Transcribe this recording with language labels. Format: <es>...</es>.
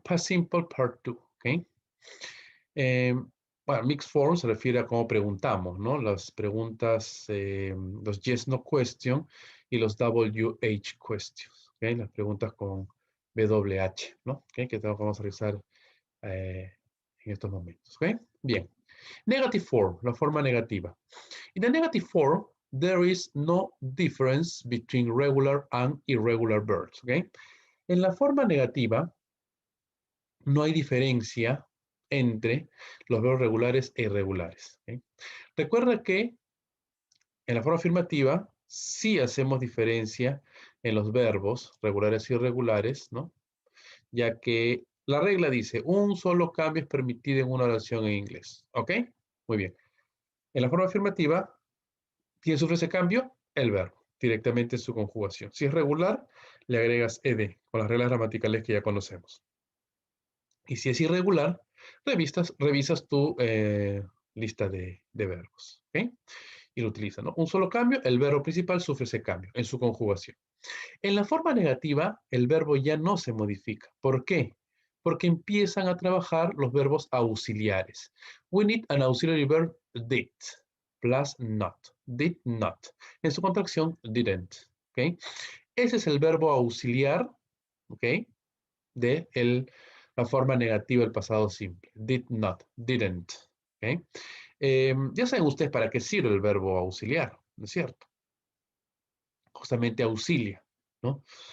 <es>Past simple, part 2, ¿ok? Eh, bueno, mixed form se refiere a cómo preguntamos, ¿no? Las preguntas, los yes, no question y los WH questions, ¿ok? Las preguntas con WH, ¿no? ¿Ok? Que vamos a realizar en estos momentos, ¿ok? Bien. Negative form, la forma negativa.</es> <en>In the negative form, there is no difference between regular and irregular verbs, ¿ok?</en> <es>En la forma negativa, no hay diferencia entre los verbos regulares e irregulares, ¿ok? Recuerda que en la forma afirmativa sí hacemos diferencia en los verbos regulares y irregulares, ¿no? Ya que la regla dice, un solo cambio es permitido en una oración en inglés, ¿ok? Muy bien. En la forma afirmativa, ¿quién sufre ese cambio? El verbo, directamente en su conjugación. Si es regular, le agregas ed, con las reglas gramaticales que ya conocemos. Y si es irregular, revisas tu lista de verbos, ¿ok? Y lo utilizas, ¿no? Un solo cambio, el verbo principal sufre ese cambio en su conjugación. En la forma negativa, el verbo ya no se modifica. ¿Por qué? Porque empiezan a trabajar los verbos auxiliares.</es> <en>We need an auxiliary verb did plus not. Did not.</en> <es>En su contracción, didn't. ¿Ok? Ese es el verbo auxiliar, ¿ok? De la forma negativa del pasado simple. Did not. Didn't. ¿Ok? Ya saben ustedes para qué sirve el verbo auxiliar, ¿no es cierto? Justamente auxilia, ¿no?</es>